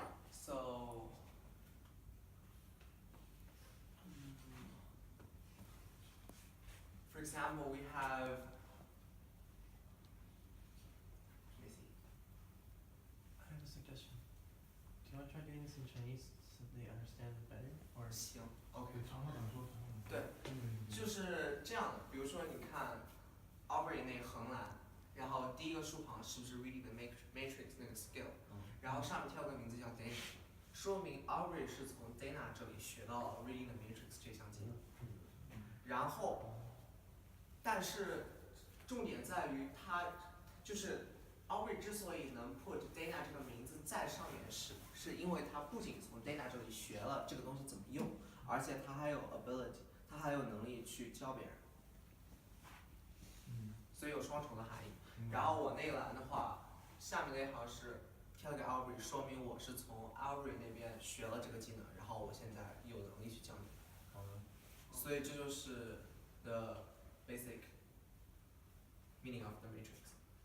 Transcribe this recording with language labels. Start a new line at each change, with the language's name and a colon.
English: So for example, we have, let me see. I have a suggestion. Do you want to try doing this in Chinese so they understand it better? Or
Chinese: 行 ，OK。对，就是这样的。比如说，你看 Aubrey 那个横栏，然后第一个竖旁是不是
English: reading the matrix
Chinese: 那个 skill，然后上面跳个名字叫 Dana，说明 Aubrey 是从 Dana 这里学到了 reading the matrix 这项技能。然后，但是重点在于他就是 Aubrey 之所以能 put Dana 这个名字在上面是因为他不仅从 Dana 这里学了这个东西怎么用，而且他还有 ability， 他还有能力去教别人。所以有双重的含义。然后我那一栏的话，下面那行是贴了个 Aubrey， 说明我是从 Aubrey 那边学了这个技能，然后我现在有能力去教你。所以这就是
English: the basic meaning of the matrix。